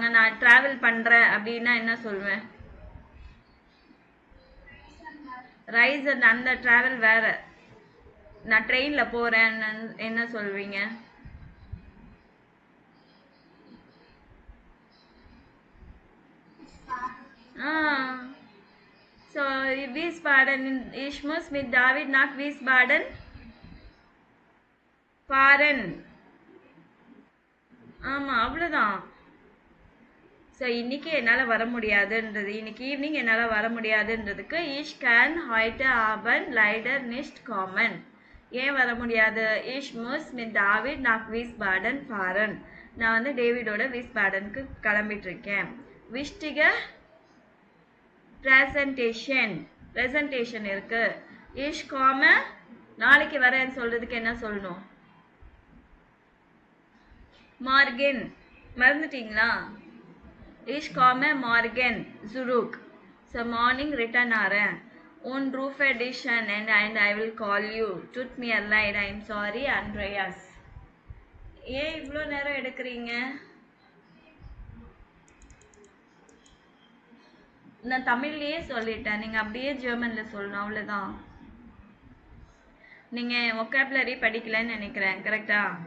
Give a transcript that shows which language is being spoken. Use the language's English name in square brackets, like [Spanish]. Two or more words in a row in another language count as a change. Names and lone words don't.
[Tamil] நான் டிராவல் பண்றேன் அப்படின்னா என்ன சொல்வேன்? ரைஸ் அந்த டிராவல் வேற. நான் ட்ரெயின்ல போறேன் என்ன சொல்வீங்க? [German] So Wiesbaden. Ich muss mit David nach Wiesbaden fahren. [Tamil] ஆமா, அவ்வளவுதான். ஸோ இன்னைக்கு என்னால் வர முடியாதுன்றது, இன்னைக்கு ஈவினிங் என்னால் வர முடியாதுன்றதுக்கு [German] ich kann heute Abend leider nicht kommen. [Tamil] ஏன் வர முடியாது? [German] Ich muss mit David nach Wiesbaden fahren. [Tamil] நான் வந்து டேவிடோட விஸ்பாடனுக்கு கிளம்பிட்டு இருக்கேன். [German] wichtige presentation இருக்கு. ich komme [Tamil] நாளைக்கு வரேன்னு சொல்றதுக்கு என்ன சொல்லணும்? morgen. மறந்துட்டீங்களா? [German] ich komme morgen zurück. [English] so morning return ஆறேன். [German] und rufe dich an [English] and I will call you. [German] tut mir leid, [English] I am sorry Andreas. [Tamil] ஏன் இவ்வளோ நேரம் எடுக்கிறீங்க? நான் தமிழ்லயே சொல்லிட்டேன், நீங்க அப்படியே ஜெர்மன்ல சொல்லணும், அவ்வளவுதான். நீங்க vocabulary படிக்கலன்னு நினைக்கிறேன், கரெக்டா?